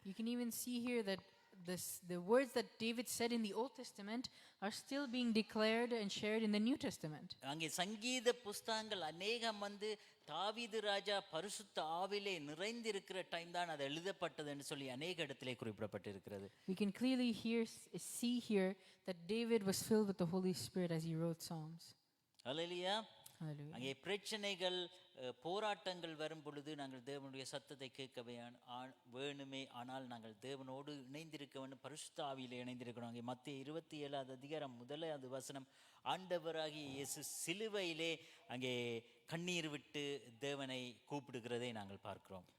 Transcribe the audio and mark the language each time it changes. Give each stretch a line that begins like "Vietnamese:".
English: You can even see here that the words that David said in the Old Testament are still being declared and shared in the New Testament.
Tamil: அங்கே சங்கீத புஸ்தகங்கள் அநேகம் தாவீது ராஜா பரிசுத்த ஆவியிலே நிறைந்திருக்கிற time தான் அது எழுதப்பட்டதுன்னு சொல்லி அநேக இடத்திலே குறிப்பிடப்பட்டிருக்கிறது.
English: We can clearly see here that David was filled with the Holy Spirit as he wrote Psalms.
Tamil: Hallelujah.
English: Hallelujah.
Tamil: அங்கே பிரச்சனைகள் போராட்டங்கள் வரும் பொழுது நாங்கள் தேவனுடைய சத்தத்தை கேட்கவே வேணுமே, ஆனால் நாங்கள் தேவனோடு இணைந்திருக்க வேண்டும், பரிசுத்த ஆவியிலே இணைந்திருக்கணும். அங்கே மத்திய 27 அதிகாரம் 1 வசனம், ஆண்டவராகிய இயேசு சிலுவையிலே அங்கே கண்ணீர் விட்டு தேவனை கூப்பிடுகிறதை நாங்கள் பார்க்கிறோம்.